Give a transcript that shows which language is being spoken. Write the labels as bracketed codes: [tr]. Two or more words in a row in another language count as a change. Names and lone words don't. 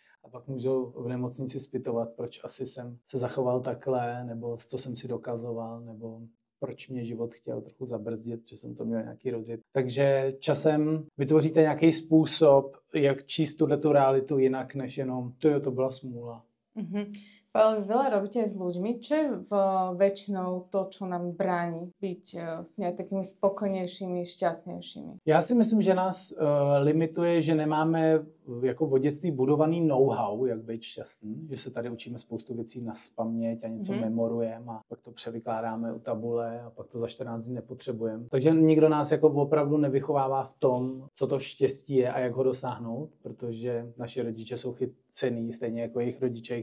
[cs] a pak můžou v nemocnici zpytovat, proč asi jsem se zachoval takhle, nebo co jsem si dokazoval, nebo proč mě život chtěl trochu zabrzdit, že jsem to měl nějaký rozjet. Takže časem vytvoříte nějaký způsob, jak číst tu realitu jinak, než jenom to byla smůla. Mm-hmm. [sk] Ale veľa robíte aj s ľuďmi. Čo je väčšinou to, čo nám bráni byť s takými spokojnějšími, [cs] šťastnějšími? Já si myslím, že nás limituje, že nemáme jako v dětství budovaný know-how, jak být šťastný, že se tady učíme spoustu věcí naspaměť a něco memorujeme a pak to převykládáme u tabule a pak to za 14 dní nepotřebujeme. Takže nikdo nás jako opravdu nevychovává v tom, co to štěstí je a jak ho dosáhnout, protože naši rodiče jsou chycený, stejně jako jejich rodiče.